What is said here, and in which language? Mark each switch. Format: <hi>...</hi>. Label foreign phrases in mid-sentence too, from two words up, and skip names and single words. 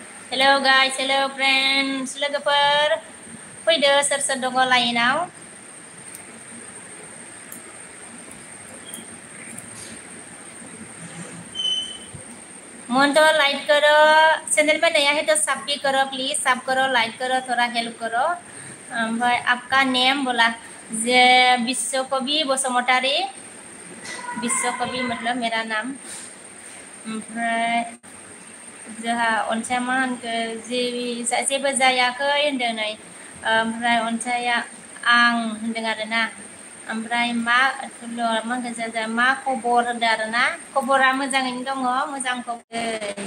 <en>Hello guys, hello friends, logoper.</en> <brx>Fैदो सोर दङ लाइनाव?</brx> <hi>मोन्टो लाइक करो, चैनल में नया है तो सब्सक्राइब करो प्लीज, सब करो, लाइक करो, थोड़ा हेल्प करो। भाई आपका नेम बोला जे विश्वकवि बसुमतारी, विश्वकवि मतलब मेरा नाम।</hi> <brx>ओमफ्राय जोहा अनसाया होनखो जेबो जायाखै होनदों नै, ओमफ्राय अनसाया आं होनदों आरोना, ओमफ्राय मा होनखो मा खबर होनदों आरोना, खबरा मोजाङैनो दङ, मोजां खबर।</brx>